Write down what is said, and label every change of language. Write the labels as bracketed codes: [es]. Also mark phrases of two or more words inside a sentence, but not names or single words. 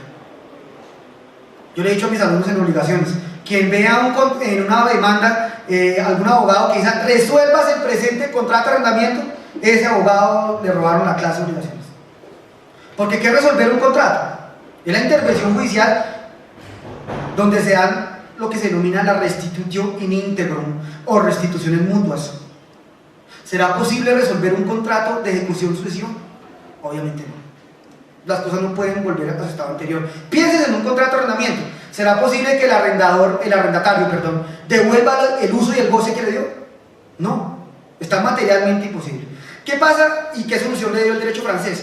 [es] Yo le he dicho a mis alumnos en obligaciones: quien vea en una demanda algún abogado que dice resuelvas el presente contrato de arrendamiento, ese abogado le robaron la clase de obligaciones. Porque ¿qué es resolver un contrato? Es la intervención judicial donde se dan lo que se denomina la [la] restitutio in integrum [es] o restituciones mutuas. ¿Será posible resolver un contrato de ejecución sucesiva? Obviamente no. Las cosas no pueden volver a su estado anterior. Piensen en un contrato de arrendamiento. ¿Será posible que el arrendatario, devuelva el uso y el goce que le dio? No, está materialmente imposible. ¿Qué pasa y qué solución le dio el derecho francés?